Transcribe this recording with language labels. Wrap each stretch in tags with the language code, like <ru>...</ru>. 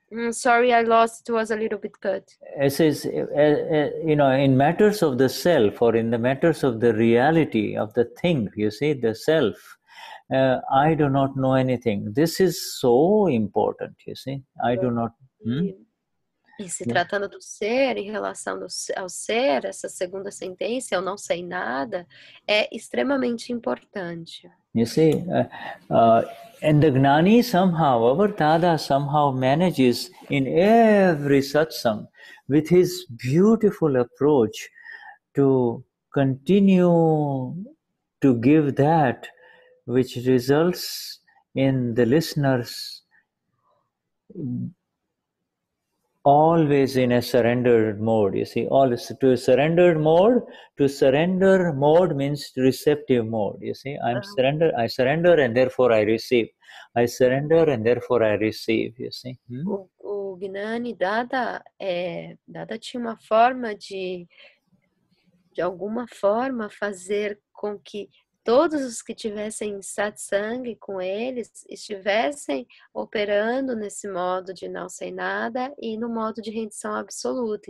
<en>Sorry, I lost. It was a little bit cut. It says, in matters of the self or in the matters of the reality of the thing, you see, the self, I do not know anything. This is so important, you see. I do not...</en> <pt>E se tratando do ser, em relação ao ser, essa segunda sentença, eu não sei nada, é extremamente importante.</pt> <en>You see, and the Gnani somehow, our Dada somehow manages in every satsang with his beautiful approach to continue to give that which results in the listeners always in a surrendered mode. You see, always to a surrendered mode. To surrender mode means receptive mode. You see, I surrender and therefore I receive. I surrender and therefore I receive. You see.</en> <pt>O Gnani Dada tinha uma forma de alguma forma fazer com que todos os que tivessem satsang com eles estivessem operando nesse modo de não sei nada e no modo de rendição absoluta.</pt>